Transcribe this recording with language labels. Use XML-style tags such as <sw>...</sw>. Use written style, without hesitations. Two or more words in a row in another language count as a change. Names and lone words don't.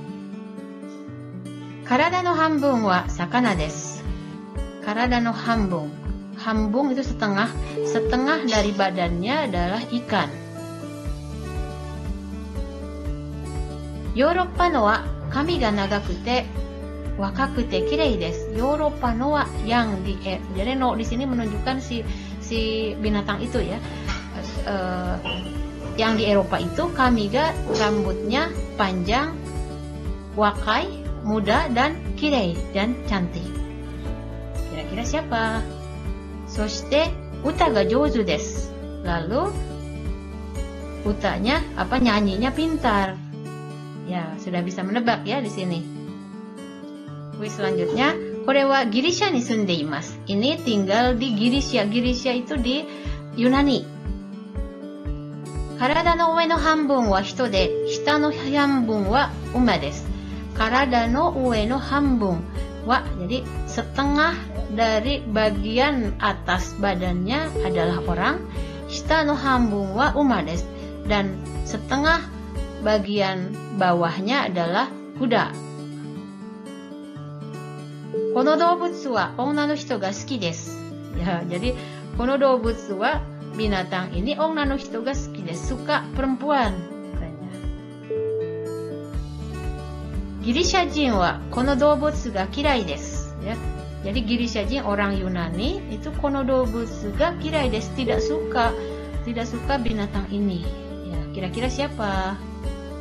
<ja>体の半分は魚です. 体の半分.</ja> <id>Hambung itu setengah, setengah dari badannya adalah ikan.</id> <ja>ヨーロッパのは髪が長くて若くてきれいです. ヨーロッパのは,</ja> <id>yang di jadi no di sini menunjukkan si binatang itu ya. Yang di Eropa itu</id> <ja>髪が</ja> <id>rambutnya panjang, wakai muda, dan kirei dan cantik. Kira-kira siapa?</id> <ja>そして歌が上手です.</ja> <id>Lalu utanya nyanyinya pintar. Ya, sudah bisa menebak ya di sini. Kuis selanjutnya.</id> <ja>これはギリシャに住んでいます.</ja> <id>Ini tinggal di Girisha. Girisha itu di Yunani.</id> <ja>体の上の半分は人で、下の半分は馬です. 体の上の半分は,</ja> <id>jadi setengah dari bagian atas badannya adalah orang.</id> <ja>下の半分は馬です.</ja> <id>Dan setengah bagian bawahnya adalah kuda.</id> <ja>この動物は女の人が好きです.</ja> <id>Ya, jadi</id> <ja>この動物は,</ja> <id>binatang ini,</id> <ja>女の人が好きです,</ja> <id>suka perempuan katanya.</id> <ja>ギリシャ人はこの動物が嫌いです.</ja> <id>Ya. Jadi</id> <ja>ギリシャ人,</ja> <id>orang Yunani, itu</id> <ja>この動物が嫌いです,</ja> <id>tidak suka binatang ini. Ya, kira-kira siapa?</id>